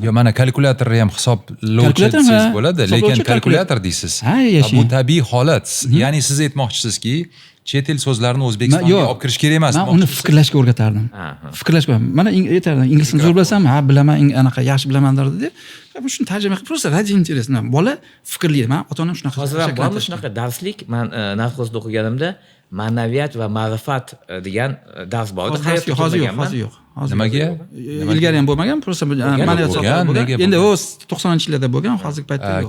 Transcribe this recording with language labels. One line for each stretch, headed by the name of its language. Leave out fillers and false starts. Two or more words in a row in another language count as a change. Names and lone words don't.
Uzbek: Yo, mana kalkulyatorni ham hisoblovchi desangiz bo'ladi, lekin kalkulyator deysiz. Bu tabiiy holat. Ya'ni siz aytmoqchisizki, chet el so'zlarini O'zbekistonga olib kirish kerak emas. Men uni fikrlashga o'rgatardim. Fikrlashga. Mana aytardim, ingliz tilini zo'r bilasam, ha, bilaman, anaqa yaxshi bilaman derdi. Bu shuni tarjima qilib,
Russian: просто ради интересно.
Uzbek: Bola fikrlaydi. Men ota-onam shunaqa. Hozir ham bormi shunaqa darslik? Men narxozda o'qiganimda ma'naviyat va ma'rifat degan dars bor edi. Hozir yo'q. Nimaga? Ilgari ham bo'lmagan, просто ma'naviyat sohasida bo'lgan. Endi o'z 90-yillarda bo'lgan, hozirgi paytda yo'q.